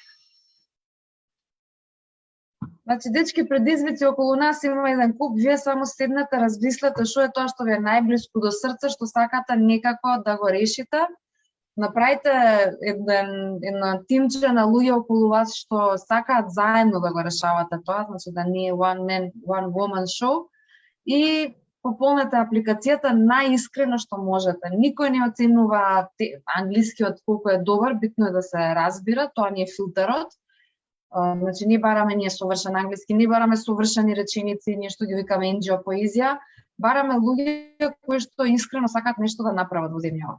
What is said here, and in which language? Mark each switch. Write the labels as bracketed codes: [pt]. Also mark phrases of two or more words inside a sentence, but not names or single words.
[mk] Значи, дечки, предизвици околу нас има еден куп, вие само седнете, размислете што е тоа што ви е најблиску до срце, што сакате некако да го решите. Направите една тимче на луѓе околу вас што сакаат заедно да го решавате тоа, значи да не е [en] one man, one woman show, [mk] и пополнете апликацијата најискрено што можете. Никој не оценува англискиот колку е добар, битно е да се разбира, тоа не е филтерот. Значи, не бараме ние совршен англиски, не бараме совршени реченици, ние што ги викаме NGO поезија, бараме луѓе кои што искрено сакаат нешто да направат во земјава.